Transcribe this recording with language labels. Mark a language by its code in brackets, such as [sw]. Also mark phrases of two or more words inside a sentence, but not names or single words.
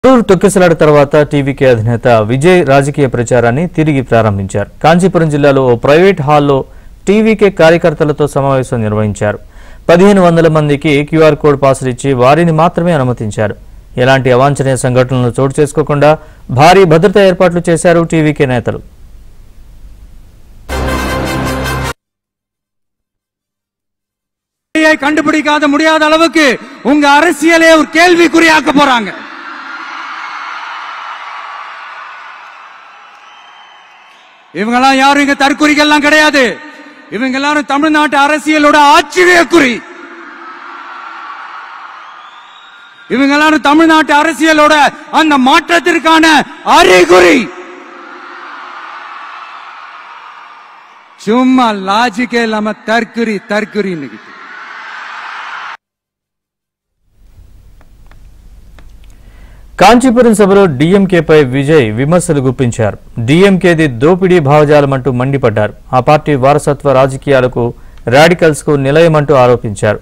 [te] తొక్కిసలాట తర్వాత టీవీకే అధినేత విజయ్ రాజకీయ ప్రచారాన్ని తిరిగి ప్రారంభించారు. కాంచీపురం జిల్లాలో ఓ [en] private hall [te] టీవీకే కార్యకర్తలతో సమావేశం నిర్వహించారు. 1500 మందికి [en] QR code [te] పాసులు ఇచ్చి వారిని మాత్రమే అనుమతించారు. ఎలాంటి అవాంఛనీయ సంఘటనలు చోటు చేసుకోకుండా భారీ భద్రతా ఏర్పాట్లు చేశారు టీవీకే నేతలు. [ta] கண்டுபிடிக்காத முடியாத அளவுக்கு உங்க அரசியலே ஒரு கேள்விக்குறியாக்க போறாங்க. இவங்கெல்லாம் யாரும் இங்க தற்குறிகள்லாம் கிடையாது. இவங்க எல்லாரும் தமிழ்நாட்டு அரசியலோட ஆச்சரியக்குறி. இவங்க எல்லாரும் தமிழ்நாட்டு அரசியலோட அந்த மாற்றத்திற்கான அறிகுறி. சும்மா லாஜிக்கே இல்லாம தற்குறி இன்னைக்கு. [te] కాంచీపురం సభలో డీఎంకేపై విజయ్ విమర్శలు గుప్పించారు. డీఎంకేది దోపిడీ భావజాలమంటూ మండిపడ్డారు. ఆ పార్టీ వారసత్వ రాజకీయాలకు రాడికల్స్ కు నిలయమంటూ ఆరోపించారు.